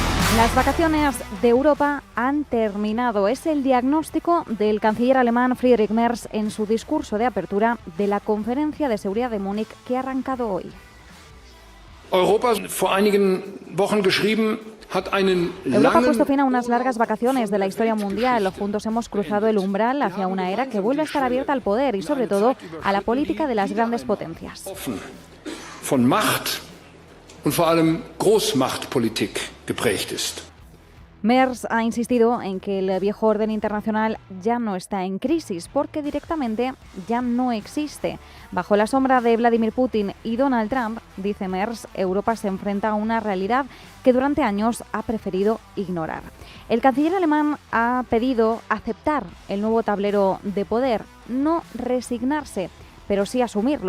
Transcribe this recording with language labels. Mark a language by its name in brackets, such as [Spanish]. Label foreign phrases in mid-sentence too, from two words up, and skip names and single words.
[Spanish] Las vacaciones de Europa han terminado. Es el diagnóstico del canciller alemán Friedrich Merz en su discurso de apertura de la Conferencia de Seguridad de Múnich que ha arrancado hoy. Europa ha puesto fin a unas largas vacaciones de la historia mundial. Juntos hemos cruzado el umbral hacia una era que vuelve a estar abierta al poder y, sobre todo, a la política de las grandes potencias. [German] Von Macht und vor allem Großmachtpolitik geprägt ist. [Spanish] Merz ha insistido en que el viejo orden internacional ya no está en crisis, porque directamente ya no existe. Bajo la sombra de Vladimir Putin y Donald Trump, dice Merz, Europa se enfrenta a una realidad que durante años ha preferido ignorar. El canciller alemán ha pedido aceptar el nuevo tablero de poder, no resignarse, pero sí asumirlo.